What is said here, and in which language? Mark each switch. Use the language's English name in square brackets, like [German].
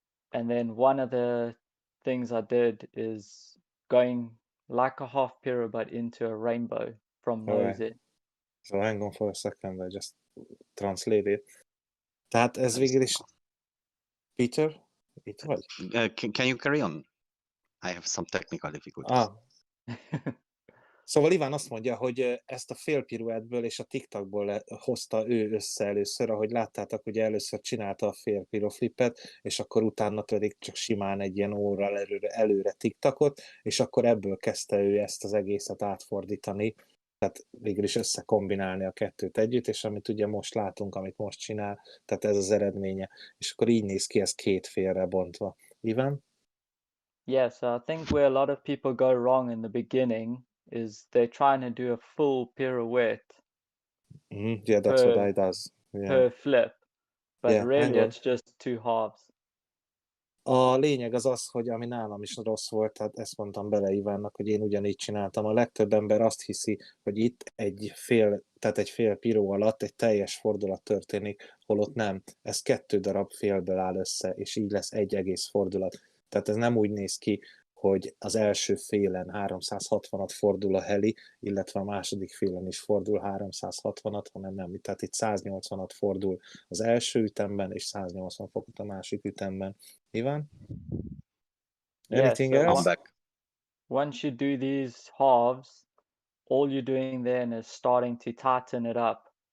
[English] And then one of the things I did is going like a half Piro but into a rainbow from nose in. So hang on for a second, I just translate it. [Hungarian] Tehát ez végül is... Peter, itt vagy? [English] Can you carry on? I have some technical difficulties. [Hungarian] Szóval Iván azt mondja, hogy ezt a fél piruettből és a TikTokból hozta ő össze először, ahogy láttátok, ugye először csinálta a fél piroflippet, és akkor utána pedig csak simán egy ilyen órral előre TikTokot, és akkor ebből kezdte ő ezt az egészet átfordítani, tehát végül is összekombinálni a kettőt együtt, és amit ugye most látunk, amit most csinál, tehát ez az eredménye. És akkor így néz ki ez két félre bontva. Iván? [English] Yeah, so I think where a lot of people go wrong in the beginning is they're trying to do a full pirouette. Yeah, that's what I does. Yeah. Per flip, but Yeah, really it's just two halves. [Hungarian] A lényeg az az, hogy ami nálam is rossz volt, tehát ezt mondtam bele Ivánnak, hogy én ugyanígy csináltam. A legtöbb ember azt hiszi, hogy itt egy fél piró alatt egy teljes fordulat történik, holott nem. Ez 2 darab félből áll össze, és így lesz egy egész fordulat. Tehát ez nem úgy néz ki, hogy az első félen 360-at fordul a heli, illetve a második félen is fordul 360-at, hanem nem. Tehát itt 180-at fordul az első ütemben, és 180 fokot a másik ütemben. [English] Iván? Anything else? Once you do these halves, all you're doing then is starting to tighten it up.